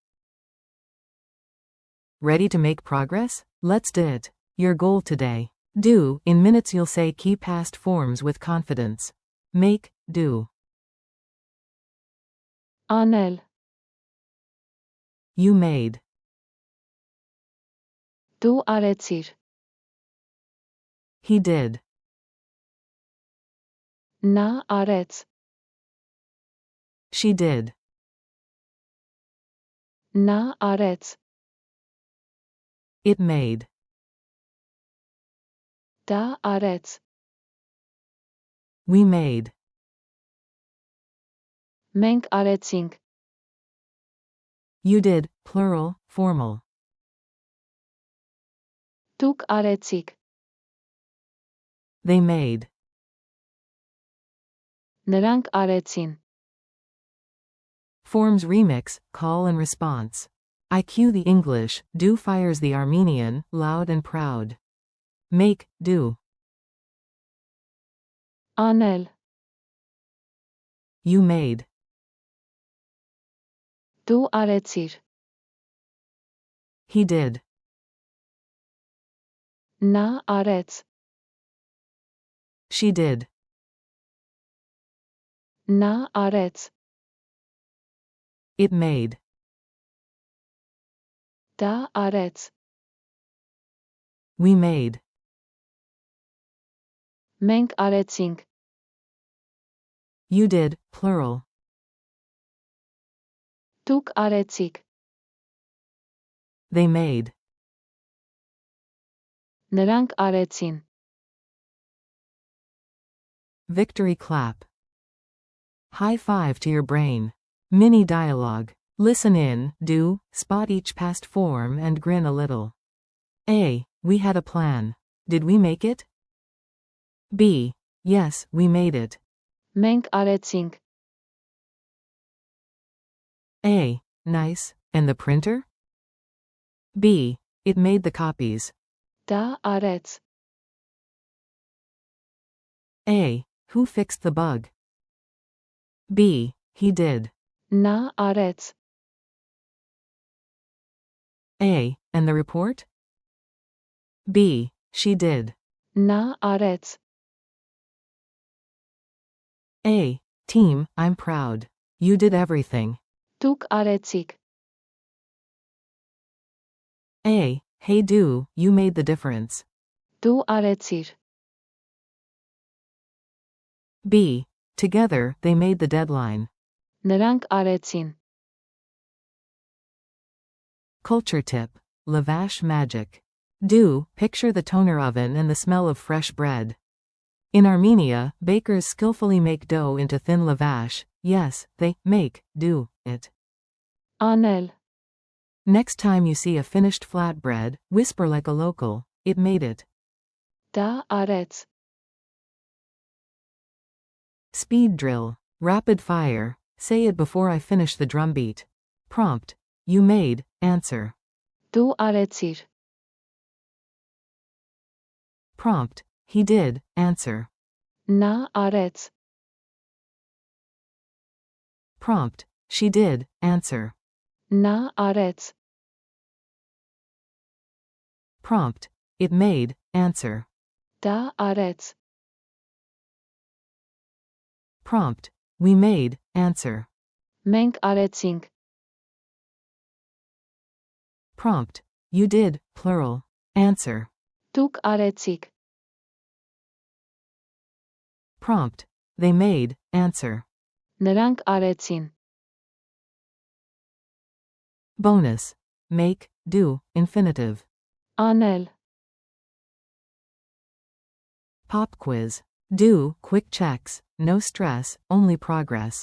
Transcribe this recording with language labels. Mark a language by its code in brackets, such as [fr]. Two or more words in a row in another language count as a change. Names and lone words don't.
[en] Ready to make progress? Let's do it. Your goal today. Do. In minutes you'll say key past forms with confidence. Make, do. [hy] անել, [en] You made. [hy] դու արեցիր, [en] He did. [hy] նա արեց, [en] She did. [hy] նա արեց, [en] It made. [hy] դա արեց, [en] We made. [hy] մենք արեցինք, [en] You did, plural, formal. [hy] դուք արեցիք, [en] They made. [hy] նրանք արեցին, [en] Forms remix, call and response. I cue the English, do fires the Armenian, loud and proud. Make, do. [hy] անել, [en] You made. [hy] դու արեցիր, [en] He did. [hy] նա արեց, [en] She did. [hy] նա արեց, [en] It made. [hy] դա արեց, [en] We made. [hy] մենք արեցինք, [en] You did, plural. [hy] դուք արեցիք, [en] They made. [hy] նրանք արեցին, [en] Victory clap. High five to your brain. Mini dialogue. Listen in, do, spot each past form and grin a little. A. We had a plan. Did we make it? B. Yes, we made it. [hy] մենք արեցինք, [en] A. Nice. And the printer? B. It made the copies. [hy] դա արեց, [en] A. Who fixed the bug? B. He did. [hy] նա արեց, [en] A. And the report? B. She did. [hy] նա արեց, [en] A. Team, I'm proud. You did everything. [hy] դուք արեցիք, [en] A. Hey do, you made the difference. [hy] դու արեցիր, [en] B. Together, they made the deadline. [hy] նրանք արեցին, [en] Culture tip. Lavash magic. Do. Picture the toner oven and the smell of fresh bread. In Armenia, bakers skillfully make dough into thin lavash. Yes, they make, do, it. [hy] անել, [en] Next time you see a finished flatbread, whisper like a local, it made it. [hy] դա արեց, [en] Speed drill. Rapid fire. Say it before I finish the drumbeat. Prompt. You made, answer. [hy] դու արեցիր, [en] Prompt. He did, answer. [hy] նա արեց, [en] Prompt. She did, answer. [hy] նա արեց, [en] Prompt. It made, answer. [hy] դա արեց, [en] Prompt. We made, answer. [hy] մենք արեցինք, [en] Prompt. You did, plural, answer. [hy] դուք արեցիք, [en] Prompt. They made, answer. [hy] նրանք արեցին, [en] Bonus. Make, do, infinitive. [hy] անել, [en] Pop quiz. Do, quick checks, no stress, only progress.